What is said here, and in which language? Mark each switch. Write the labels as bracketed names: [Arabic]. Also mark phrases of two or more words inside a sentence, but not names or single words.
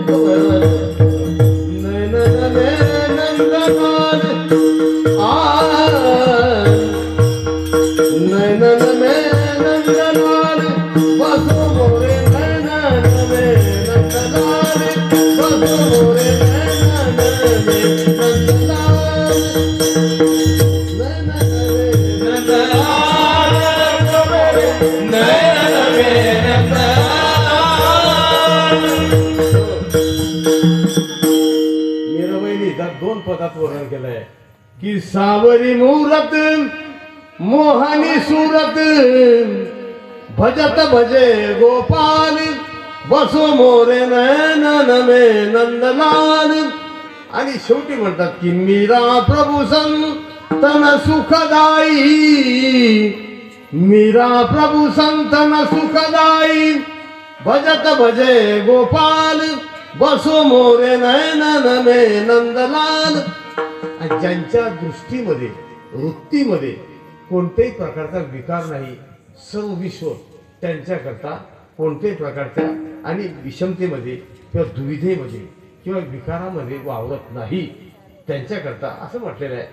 [Hindi] नयन मे नंदलाल नयन मे नंदलाल बसो मोरे नयन मे नंदलाल बसो मोरे नयन मे नंदलाल नयन मे नंदलाल नयन मे नंदलाल. [Marathi] मीराबाईने दोन पदात वर्णन केलंय की [Hindi] सावरी मूरत मोहनी सूरत भजत भजे गोपाल बसो मोरे नयन मे नंदलाल. [Marathi] आणि शेवटी म्हणतात की [Hindi] मीरा प्रभू संतन सुखदाई, मीरा प्रभू संतन सुखदाई भजत भजे गोपाल बसो मोरे नयन मे नंदलाल. [Marathi] ज्यांच्या दृष्टीमध्ये वृत्तीमध्ये कोणत्याही प्रकारचा विकार नाही, सर्व विश्व त्यांच्याकरता कोणत्याही प्रकारच्या आणि विषमतेमध्ये किंवा दुविधेमध्ये किंवा विकारामध्ये वावरत नाही त्यांच्याकरता असं म्हटलेलं आहे.